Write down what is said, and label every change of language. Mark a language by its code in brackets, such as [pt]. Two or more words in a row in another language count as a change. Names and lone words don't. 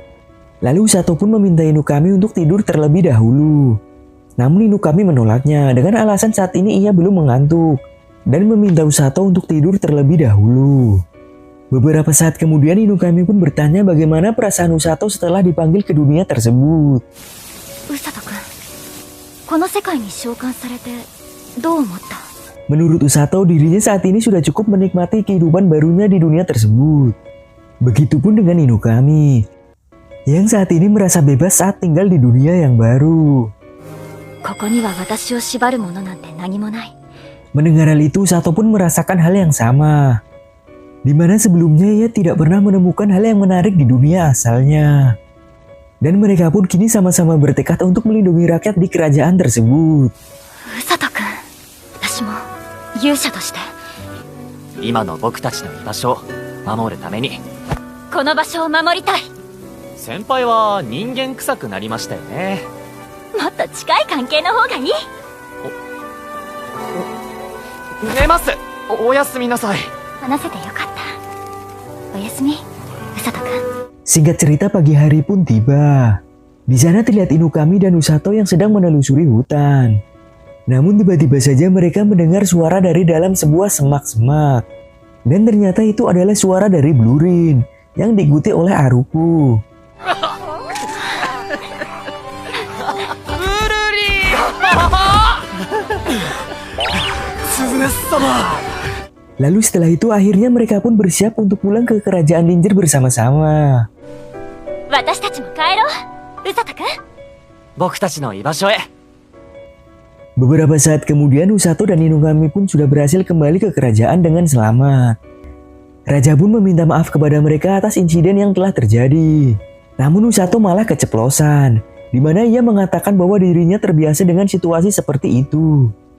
[id] Lalu Usato pun meminta Inukami untuk tidur terlebih dahulu. Namun Inukami menolaknya dengan alasan saat ini ia belum mengantuk. Dan meminta Usato untuk tidur terlebih dahulu. Beberapa saat kemudian Inukami pun bertanya bagaimana perasaan Usato setelah dipanggil ke dunia tersebut. [ja] うさとくん、この世界に召喚されてどう思った？ [id] Menurut Usato, dirinya saat ini sudah cukup menikmati kehidupan barunya di dunia tersebut. Begitupun dengan Inukami, yang saat ini merasa bebas saat tinggal di dunia yang baru. [ja] ここには私を縛るものなんて何もない。 [id] Mendengar hal itu, Usato pun merasakan hal yang sama. Di mana sebelumnya ia tidak pernah menemukan hal yang menarik di dunia asalnya. Dan mereka pun kini sama-sama bertekad untuk melindungi rakyat di kerajaan tersebut. [ja] うさとくん、私も勇者として今の僕たちの居場所を守るために。この場所を守りたい。先輩は人間臭くなりましたよね。もっと近い関係の方がいい。寝ます。おやすみなさい。話せてよかった。おやすみ、うさとくん。 [id] Singkat cerita, pagi hari pun tiba. Di sana terlihat Inukami dan Usato yang sedang menelusuri hutan. Namun tiba-tiba saja mereka mendengar suara dari dalam sebuah semak-semak. Dan ternyata itu adalah suara dari Blurin yang diikuti oleh Aruku. Lalu setelah itu akhirnya mereka pun bersiap untuk pulang ke kerajaan Linjer bersama-sama. [ja] 私たちも帰ろう、うさとくん。僕たちの居場所へ。 [id] Beberapa saat kemudian Usato dan Inugami pun sudah berhasil kembali ke kerajaan dengan selamat. Raja pun meminta maaf kepada mereka atas insiden yang telah terjadi. Namun Usato malah keceplosan, di mana ia mengatakan bahwa dirinya terbiasa dengan situasi seperti itu.